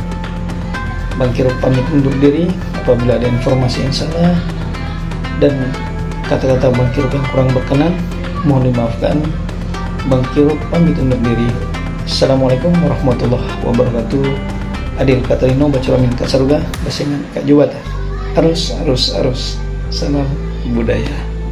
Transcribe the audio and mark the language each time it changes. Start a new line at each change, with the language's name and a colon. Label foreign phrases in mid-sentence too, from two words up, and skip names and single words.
Indonesian: Bang Kiro pamit undur diri. Apabila ada informasi yang salah dan kata-kata Bang Kiro yang kurang berkenan, mohon dimaafkan. Bang Kiro pamit undur diri.
Arabic: Assalamualaikum warahmatullahi wabarakatuh.
Kendayan: Adil Katarino Baculamin Kasaruga Basengan Kak Juwata.
Indonesian: Arus. Salam budaya.